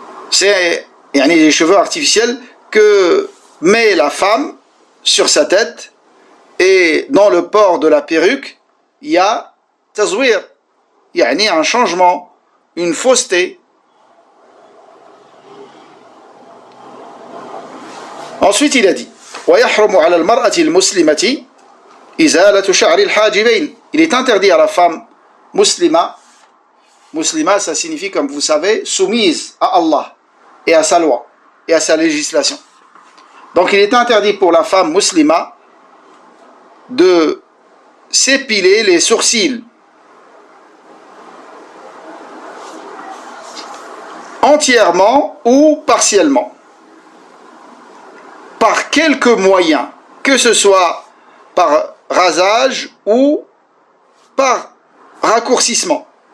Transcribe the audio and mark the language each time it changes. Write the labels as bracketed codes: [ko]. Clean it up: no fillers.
[fr] C'est des cheveux artificiels que met la femme sur sa tête, et dans le port de la perruque, il y a tazwir, un changement, une fausseté. Ensuite, il a dit, [ar] وَيَحْرُمُ عَلَى الْمَرْأَةِ الْمُسْلِمَةِ إِزَالَةُ شَعْرِ الْحَاجِبَيْنِ. [fr] Il est interdit à la femme musulmane, musulmane ça signifie, comme vous savez, soumise à Allah et à sa loi et à sa législation. Donc il est interdit pour la femme musulmane de s'épiler les sourcils entièrement ou partiellement, par quelque moyen, que ce soit par rasage ou par raccourcissement.